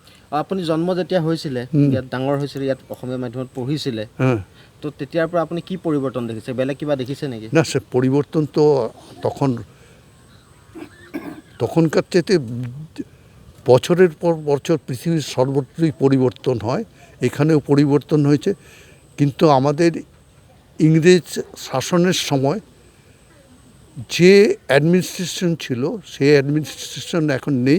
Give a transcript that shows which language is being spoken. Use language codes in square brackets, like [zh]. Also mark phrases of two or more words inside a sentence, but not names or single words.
[as] আপুনি জন্ম যেতিয়া হৈছিলে ইয়াত ডাঙৰ হৈছিলে ইয়াত অসমীয়া মাধ্যমত পঢ়িছিলে তো তেতিয়াৰ পৰা আপুনি কি পৰিৱৰ্তন দেখিছে বেলেগ কিবা দেখিছে নেকি [bn] না সে পরিবর্তন তো তখনকার চাইতে বছরের পর বছর পৃথিবীর সর্বত্রই পরিবর্তন হয়, এখানেও পরিবর্তন হয়েছে। কিন্তু আমাদের ইংরেজ শাসনের সময় যে অ্যাডমিনিস্ট্রেশন ছিল সেই অ্যাডমিনিস্ট্রেশন এখন নেই।